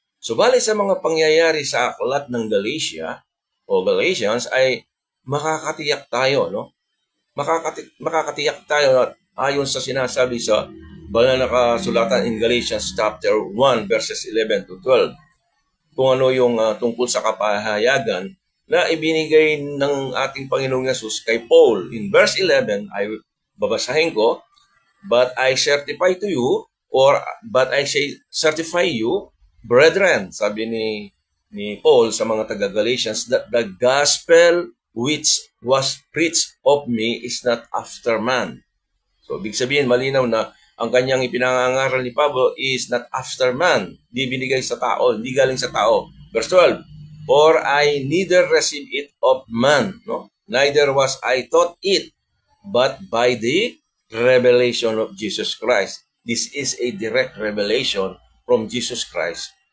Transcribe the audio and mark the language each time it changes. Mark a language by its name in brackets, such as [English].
[Filipino] So, bali sa mga pangyayari sa aklat ng Galatia o Galatians ay makakatiyak tayo, no? Makakatiyak tayo ayon sa sinasabi sa banal na kasulatan [English] in Galatians chapter 1 verses 11 to 12. [Filipino] Kung ano yung tungkol sa kapahayagan na ibinigay ng ating Panginoong Yesus kay Paul. [English] In verse 11, [Filipino] ay babasahin ko, [English] but I certify to you, but I certify you, brethren, [Filipino] sabi ni Paul sa mga taga-Galatians, [English] that the gospel which was preached of me is not after man. [Filipino] So, ibig sabihin, malinaw na ang kanyang ipinangangaral ni Pablo [English] is not after man. [Filipino] Di binigay sa tao, hindi galing sa tao. [English] Verse 12, for I neither received it of man, no? Neither was I taught it, but by the revelation of Jesus Christ. This is a direct revelation from Jesus Christ.